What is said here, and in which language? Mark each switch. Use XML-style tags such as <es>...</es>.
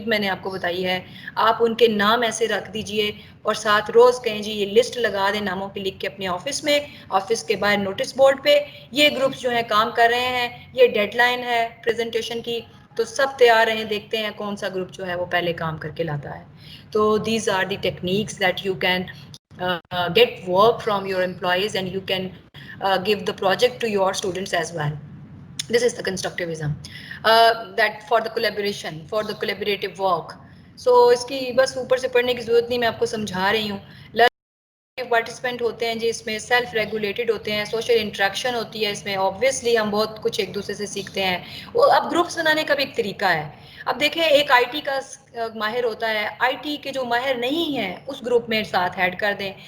<ur>میں نے آپ کو بتائی ہے, آپ ان کے نام ایسے رکھ دیجئے اور ساتھ روز کہیں جی یہ لسٹ لگا دیں ناموں کی لکھ کے اپنے آفس میں, آفس کے باہر نوٹس بورڈ پہ, یہ گروپس جو ہیں کام کر رہے ہیں, یہ ڈیڈ لائن ہے پریزنٹیشن کی, تو سب تیار ہیں, دیکھتے ہیں کون سا گروپ جو ہے وہ پہلے کام کر کے لاتا ہے.</ur> <en>تو these are the techniques that you can get work from your employees and you can give the project to your students as well. This is the constructivism that for the collaboration, for the collaborative work.</en> <ur>So اس کی بس اوپر سے پڑھنے کی ضرورت نہیں, میں آپ کو سمجھا رہی ہوں. پارٹیسپینٹ ہوتے ہیں جی اس میں, سیلف ریگولیٹڈ ہوتے ہیں, سوشل انٹریکشن ہوتی ہے اس میں, آبویسلی ہم بہت کچھ ایک دوسرے سے سیکھتے ہیں. وہ اب گروپس بنانے کا بھی ایک طریقہ ہے. اب دیکھیں ایک آئی ٹی کا ماہر ہوتا ہے, آئی ٹی کے جو ماہر نہیں ہیں اس گروپ میں ساتھ ایڈ کر دیں.</ur>